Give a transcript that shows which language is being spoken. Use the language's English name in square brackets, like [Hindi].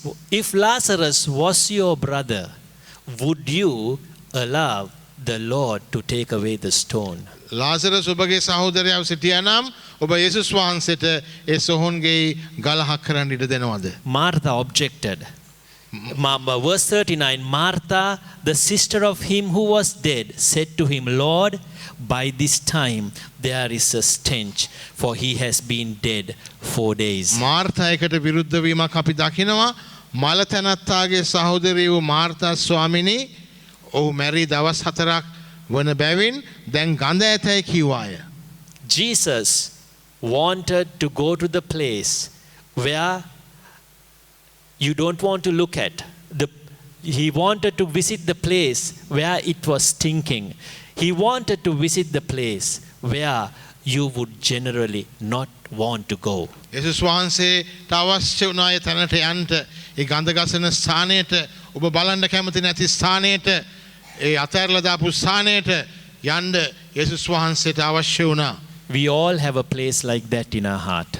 [English] If Lazarus was your brother, would you allow the Lord to take away the stone? [Sinhala] Lazarus ඔබගේ සහෝදරයව සිටියා නම් ඔබ යේසුස් වහන්සේට ඒ සොහොන්ගේ ගල අහක් කරන්න ඉඩ දෙනවද? [English] Martha objected. Verse 39, Martha, the sister of him who was dead, said to him, Lord, by this time there is a stench, for he has been dead 4 days. [Sinhala] Martha එකට විරුද්ධ වීමක් අපි දකිනවා. මල තැනැත්තාගේ සහෝදරිය වූ මාර්තා ස්වාමිනී ඔහු මැරි දවස් 4ක් වන බැවින් දැන් ගඳ ඇතයි කිව්වාය. [English] Jesus wanted to go to the place where you don't want to look at. He wanted to visit the place where it was stinking. He wanted to visit the place where you would generally not want to go. [Sinhala] යේසුස් වහන්සේට අවශ්‍ය වුණා ඒ තැනට යන්න. ඒ ගඳ ගසන ස්ථානයට ඔබ බලන්න කැමති නැති ස්ථානයට ඒ අතහැරලා දාපු ස්ථානයට යන්න යේසුස් වහන්සේට අවශ්‍ය වුණා. [English] We all have a place like that in our heart.